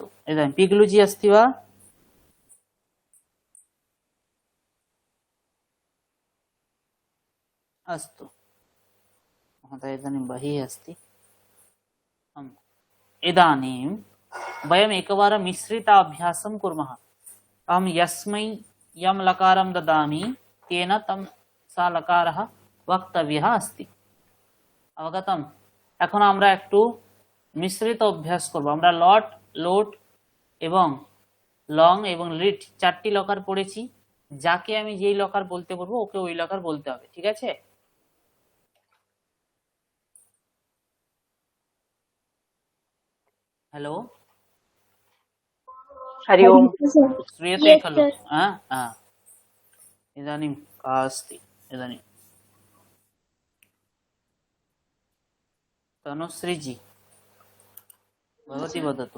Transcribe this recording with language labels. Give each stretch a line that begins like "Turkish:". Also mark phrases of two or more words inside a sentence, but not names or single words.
Sanskrit: इदानीं पिगलु जी अस्ति वा? अस्तु महोदय, इदानीं बहिः अस्ति। इदानीं वयम् एकवारं मिश्रिताभ्यासं कुर्मः। अहं यस्मै यं लकारं ददामि तेन तं सा लकारः वक्तव्यः अस्ति। अवगतम्?
Bangla: এখন আমরা একটু মিশ্রিত অভ্যাস করব। আমরা লট, লোট এবং লং এবং লিট চারটি লকার পড়েছি। যাকে আমি যেই লকার বলতে বলবো ওকে ওই লকার বলতে হবে, ঠিক আছে?
Sanskrit: हेलो, हरि ओम। श्रूयते खलु? इदानीं का अस्ति? इदानीं तनुश्री जी भवती वदतु।